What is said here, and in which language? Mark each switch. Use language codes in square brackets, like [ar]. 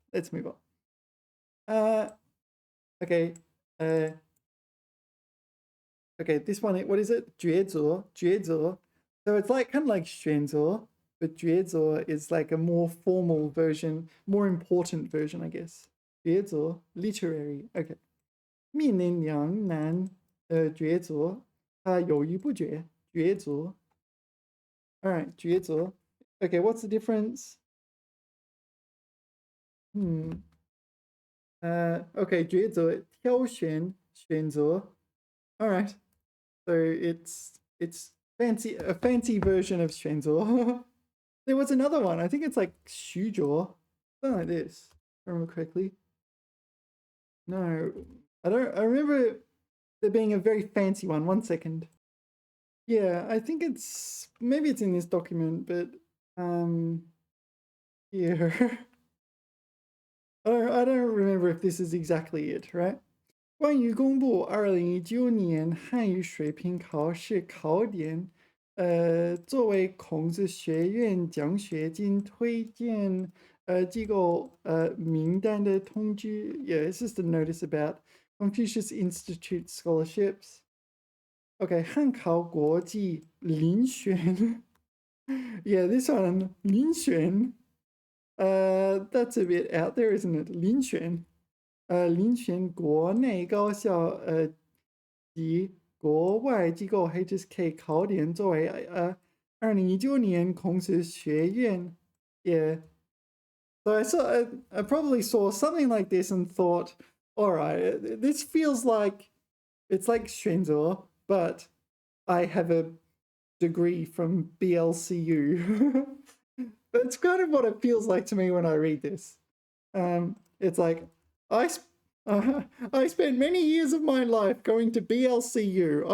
[en] Let's move on. Okay. Okay, this one, what is it? 抉择, 抉择. So it's like kind of like 选择, but 抉择 is like a more formal version, more important version, I guess. 抉择, literary. Okay. [zh] 面临两难抉择，他犹豫不决，抉择。 [en] All right, 抉择. Okay, what's the difference? [zh] Okay, 抉择，挑选，选择. [en] All right. So it's a fancy version of 选择. There was another one. I think it's like 虚着, something like this. If I remember correctly. No, I don't. I remember there being a very fancy one. 1 second. Yeah, I think maybe it's in this document, but yeah. I don't remember if this is exactly it, right? [zh] 关于公布2019年汉语水平考试考点，作为孔子学院奖学金推荐机构名单的通知 [en] Yeah, it's just a notice about Confucius Institute scholarships. Okay, 汉考国际遴选 Yeah, this one, 遴选 that's a bit out there, isn't it? [zh] 遴选遴选国内高校及国外机构 HSK 考点作为2019年孔子学院 Yeah. [en] So I probably saw something like this and thought, all right, this feels like it's like 选择, but I have a degree from BLCU. That's kind of what it feels like to me when I read this. It's like I spent many years of my life going to BLCU.